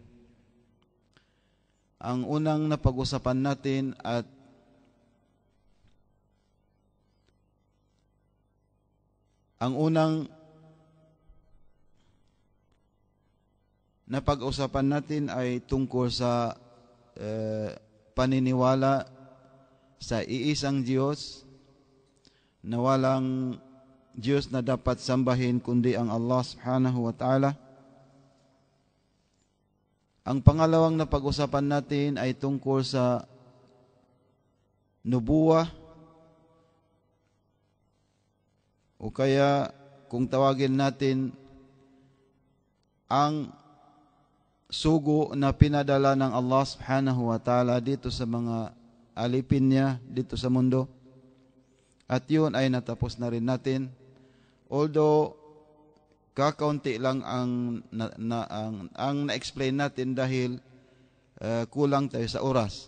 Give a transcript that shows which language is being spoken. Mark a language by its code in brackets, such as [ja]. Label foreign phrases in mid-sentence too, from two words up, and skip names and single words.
[tl] Ang unang napag-usapan natin at ang unang napag-usapan natin ay tungkol sa paniniwala sa iisang Diyos, na walang Diyos na dapat sambahin kundi ang Allah [ar] سبحانه وتعالى. [tl] Ang pangalawang napag-usapan natin ay tungkol sa nubuwa, o kaya kung tawagin natin ang sugo na pinadala ng Allah [ar] سبحانه وتعالى [tl] dito sa mga alipin niya dito sa mundo. At yun ay natapos na rin natin. Although kakaunti lang ang na-explain natin dahil kulang tayo sa oras.